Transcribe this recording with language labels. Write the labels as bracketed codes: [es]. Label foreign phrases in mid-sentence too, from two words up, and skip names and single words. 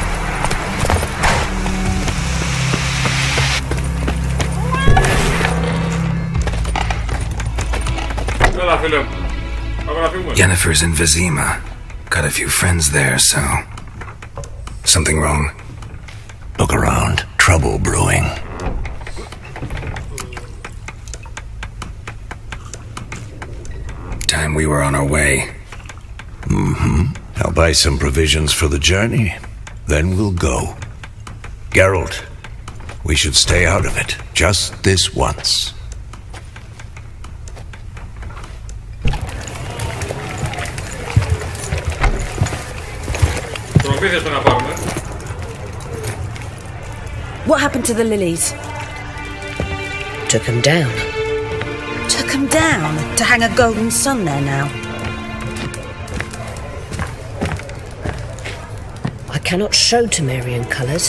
[el] Έλα φίλε μου. Πάμε να φύγουμε. [en] Yennefer's in Vizima. Got a few friends there, so... Something wrong? Look around. Trouble brewing. Time we were on our way. I'll buy some provisions for the journey. Then we'll go. Geralt, we should stay out of it. Just this once. [el] Προμήθειες πρέπει να πάρουμε. [en] What happened to the lilies? Took them down. Took them down to hang a golden sun there now. I cannot show Temerian colours.